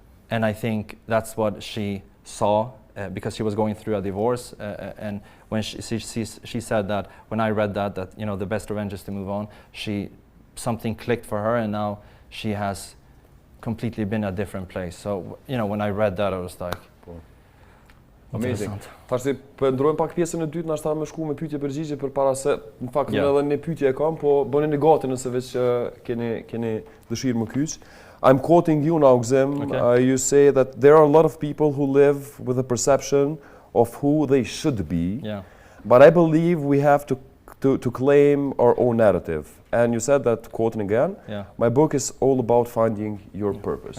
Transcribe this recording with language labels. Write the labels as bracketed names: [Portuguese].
[English] And I think that's what she saw, because she was going through a divorce, and when she said that, when I read that, you know, the best revenge is to move on, something clicked for her, and now she has completely been a different place. So, you know, when I read that, I was like, amazing. [Albanian] Tash si ndrojmë pak pjesën e dytë, na shta më shku me pyetje përgjigje përpara se në fakt edhe një pyetje e kam, po bëni një gati nëse veç keni dëshirë më kyç. [English] I'm quoting you now, Gëzim. You say that there are a lot of people who live with a perception of who they should be, but I believe we have to claim our own narrative. And you said that, quoting again, my book is all about finding your purpose.